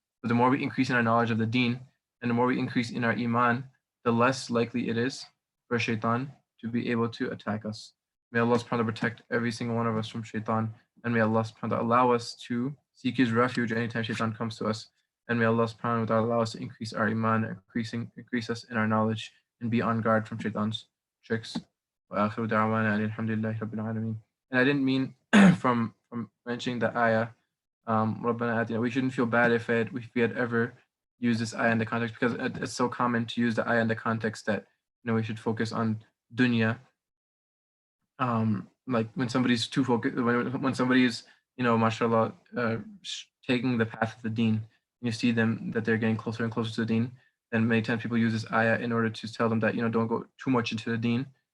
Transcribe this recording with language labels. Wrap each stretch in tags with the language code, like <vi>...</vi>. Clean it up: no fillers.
<en>But the more we increase in our knowledge of the deen, and the more we increase in our iman, the less likely it is for shaitan to be able to attack us. May Allah subhanahu wa ta'ala protect every single one of us from shaitan, and may Allah subhanahu wa ta'ala allow us to seek his refuge anytime shaitan comes to us. And may Allah subhanahu wa ta'ala allow us to increase our iman, increase us in our knowledge, and be on guard from shaitan's tricks.</en> <ar>وآخر دعوانا أن الحمد لله رب العالمين.</ar> <en>And I didn't mean from mentioning the ayah,</en> <ar>ربنا آتنا,</ar> <en>we shouldn't feel bad if we had ever used this ayah in the context, because it's so common to use the ayah in the context that, we should focus on dunya. Like when somebody's too focused, when somebody is, mashallah, taking the path of the deen, you see them that they're getting closer and closer to the deen, then many times people use this ayah in order to tell them that, don't go too much into the deen.</en>